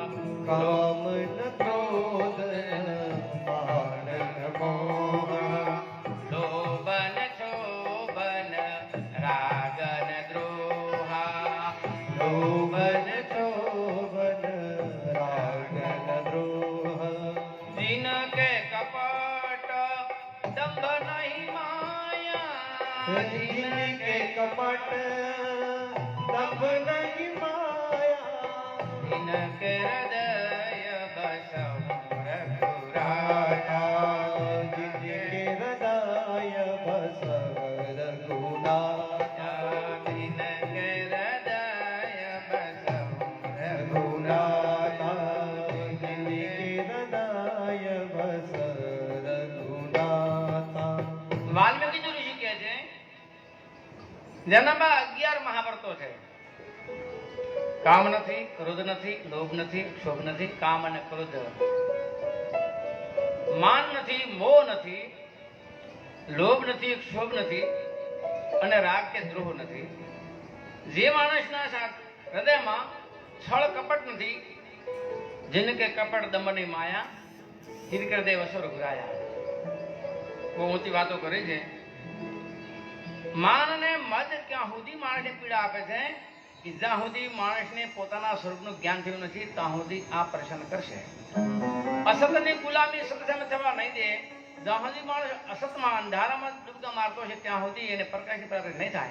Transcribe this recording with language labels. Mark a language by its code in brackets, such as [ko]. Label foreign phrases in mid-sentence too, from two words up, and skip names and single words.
[awa] काम न क्रोध मान न मोह, लोभ न क्षोभ न राग न द्रोह, लोभ न क्षोभ न राग न द्रोह, जिनके कपट दंभ नहीं माया, जिनके कपट दंभ नहीं माया, जिनके हृदय बसव रघुराया, जिनके हृदय बस रघुनाथा, जिनके हृदय बसव रघुनाथा, जिनके हृदय बस रघुनाथा. [gu] વાલ્મીકી ઋષિ કહે છે જેનામાં 11 મહાવ્રતો છે. કામ નથી, ક્રોધ નથી, લોભ નથી, ક્ષોભ નથી. કામ અને ક્રોધ, માન નથી, મોહ નથી, લોભ નથી, ક્ષોભ નથી અને રાગ કે દ્રોહ નથી. જે માણસના હૃદયમાં છળ કપટ નથી, [awa] जिनके कपट दमनी माया, जिनके हृदय वसो रघुराया. [gu] બહુ ઊંચી વાતો કરી છે. માન અને મદ ક્યાં સુધી માણસને પીડા આપે છે કે જ્યાં સુધી માણસને પોતાના સ્વરૂપનું જ્ઞાન થયું નથી ત્યાં સુધી આ પ્રસન્ન કરશે. અસતની ગુલામી સત સામે થવા નહીં દે જ્યાં સુધી માણસ અસતમાં અંધારામાં ડૂબકા મારતો છે ત્યાં સુધી એને પ્રકાશ પ્રાપ્ત નહીં થાય.